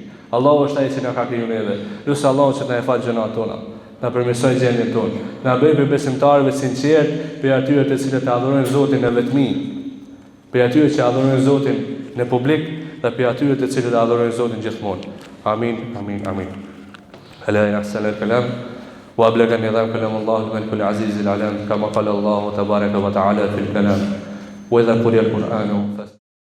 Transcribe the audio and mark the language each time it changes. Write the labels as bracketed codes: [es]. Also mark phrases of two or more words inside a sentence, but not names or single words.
[sq] Allahu është ai i cili na ka kriju neve. Lut Allahun që të na falë gjërat tona, na përmirësoj gjendjen tonë, na bëj për besimtarëve sinqert, për atyre të cilët e adhurojnë Zotin në vetmi, për atyre që adhurojnë Zotin në publik dhe për atyre të cilët e adhurojnë Zotin gjithmonë. [ar] آمين آمين آمين. ألا يحصل الكلام وأبلغ النظام كلام الله الملك العزيز العلام كما قال الله تبارك وتعالى في الكلام وإذا قرئ القرآن